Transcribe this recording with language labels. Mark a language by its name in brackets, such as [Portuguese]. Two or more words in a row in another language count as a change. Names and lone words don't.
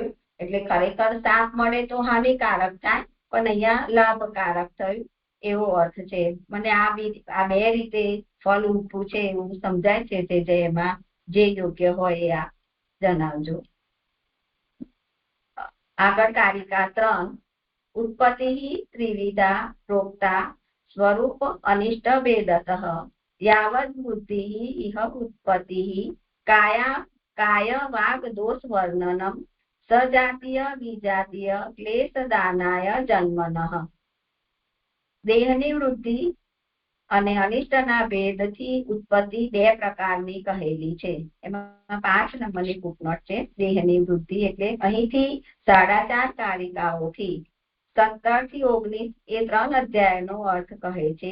[Gujarati] એટલે ખરેખર શાપ મળે તો હાનિકારક થાય, પણ અહીંયા લાભકારક થયું. એવો અર્થ છે. મને આ બે રીતે ફળ ઉભું છે એવું સમજાય છે જે એમાં જે યોગ્ય હોય એ આ જણાવજો. આગળ કારિકા [Sanskrit] 3 उत्पत्ति त्रिविधा प्रोक्ता स्वरूप अनिष्ट भेदतः यावत् बुद्धि इह उत्पत्ति काय वाग दोष वर्णनम सजातीय विजातीय क्लेश दानाय जन्मनः. [Gujarati] દેહની વૃદ્ધિ અને અનિષ્ટના ભેદથી ઉત્પત્તિ બે પ્રકારની કહેલી છે. એમાં 5 નંબરની ફૂટનોટ છે. દેહની વૃદ્ધિ એટલે અહીંથી 4.5 કારિકાઓથી 17 થી 19 એ 3 અધ્યાયનો અર્થ કહે છે.